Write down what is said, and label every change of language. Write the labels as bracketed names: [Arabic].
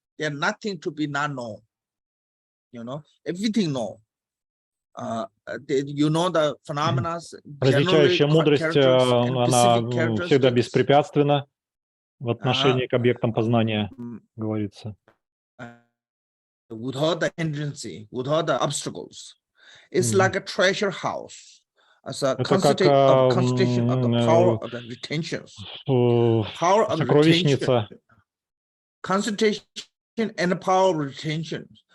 [English] There are nothing to be not known. You know, everything know. You know the phenomena. [Russian] Различающая мудрость, она всегда беспрепятственна в отношении к объектам познания, говорится. [English] Without the hindrance, without the obstacles, it's like a treasure house. As a concentration of the power of the retentions. Power of retention. Concentration and the power of retention.